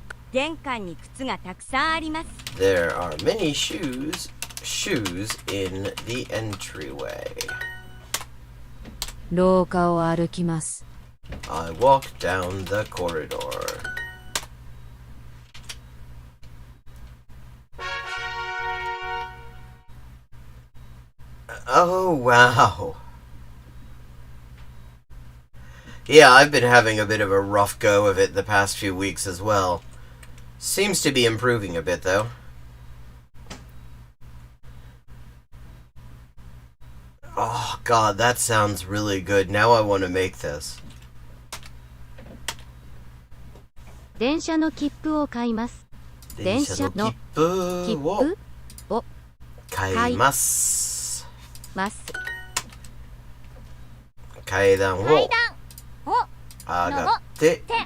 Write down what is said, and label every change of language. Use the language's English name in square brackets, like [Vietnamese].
[Japanese] 玄関に靴がたくさんあります。 [English] There are many shoes in the entryway. [Japanese] 廊下を歩きます。 [English] I walk down the corridor. Oh, wow. Yeah, I've been having a bit of a rough go of it the past few weeks as well. Seems to be improving a bit, though. Oh, God, that sounds really good. Now I want to make this. [Japanese] 電車の切符を買います。電車の切符を買います。階段を上がって